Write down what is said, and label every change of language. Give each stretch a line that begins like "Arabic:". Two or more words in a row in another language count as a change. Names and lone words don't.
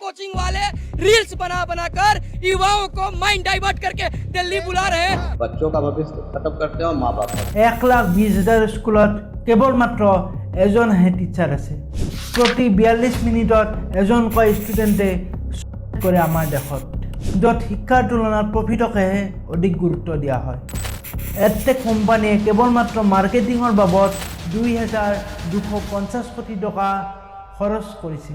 Hindi: कोचिंग वाले रील्स बना बनाकर युवाओं को
English: mind divert
Hindi: करके दिल्ली बुला रहे हैं। बच्चों का भविष्य खत्म करते हैं और माँ बाप का।
Assamese: 1,20,000 স্কুলত কেৱল মাত্ৰ এজনহে টিচাৰ আছে। প্ৰতি 42 মিনিটত এজনকৈ ষ্টুডেণ্টে কৰে আমাৰ দেশত, য'ত শিক্ষাৰ তুলনাত প্ৰফিটকহে অধিক গুৰুত্ব দিয়া হয়। এডটেক কোম্পানীয়ে কেৱল মাত্ৰ মাৰ্কেটিঙৰ বাবদ 2,250 কোটি টকা খৰচ কৰিছে।